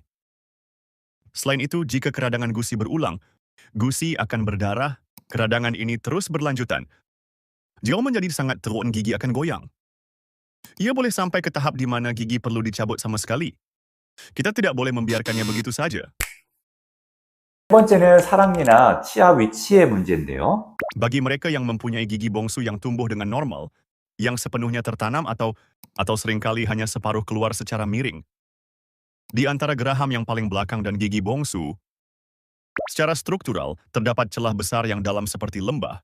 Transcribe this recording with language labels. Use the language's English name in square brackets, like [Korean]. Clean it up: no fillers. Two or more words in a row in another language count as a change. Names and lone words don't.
[Malay] Selain itu, jika keradangan gusi berulang, gusi akan berdarah, keradangan ini terus berlanjutan. Jika menjadi sangat teruk, gigi akan goyang. Ia boleh sampai ke tahap di mana gigi perlu dicabut sama sekali. Kita tidak boleh membiarkannya begitu saja. [Korean] 세 번째는 사랑니나 치아 위치의 문제인데요. [Malay] Bagi mereka yang mempunyai gigi bongsu yang tumbuh dengan normal, yang sepenuhnya tertanam atau seringkali hanya separuh keluar secara miring, di antara geraham yang paling belakang dan gigi bongsu, secara struktural, terdapat celah besar yang dalam seperti lembah.